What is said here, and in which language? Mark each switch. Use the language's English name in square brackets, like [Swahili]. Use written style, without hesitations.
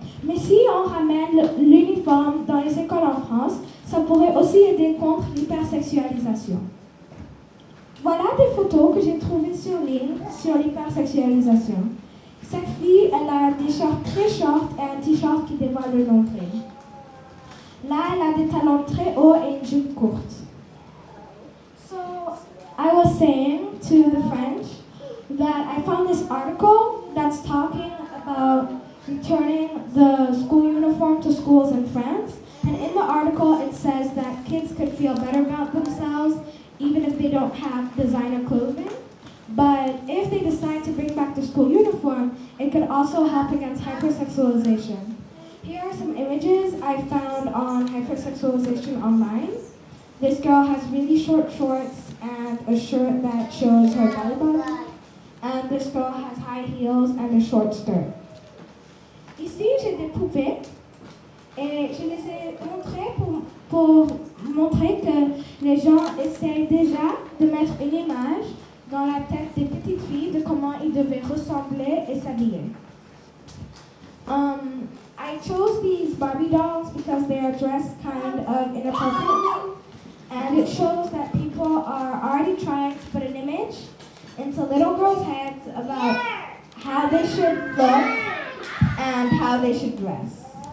[French] Mais si on ramène l'uniforme dans les écoles en France, ça pourrait aussi aider contre l'hypersexualisation. Voilà des photos que j'ai trouvées sur ligne sur l'hypersexualisation. Cette fille, elle a des shorts très shorts et un t-shirt qui dévoile le nombril. Là, elle a des talons très hauts et une jupe courte. [English] So, I was saying to the French that I found this article that's talking about returning the school uniform to schools in France. And in the article, it says that kids could feel better about themselves even if they don't have designer clothing. But if they decide to bring back the school uniform, it could also help against hypersexualization. Here are some images I found on hypersexualization online. This girl has really short shorts and a shirt that shows her belly button. And this girl has high heels and a short skirt. [French] Ici, j'ai des poupées et je les ai montrées pour montrer que les gens essayent déjà de mettre une image dans la tête des petites filles de comment ils devaient ressembler et s'habiller. [English] I chose these Barbie dolls because they are dressed kind of inappropriately, and it shows that people are already trying to put an image into little girls' heads about how they should look and how they should dress.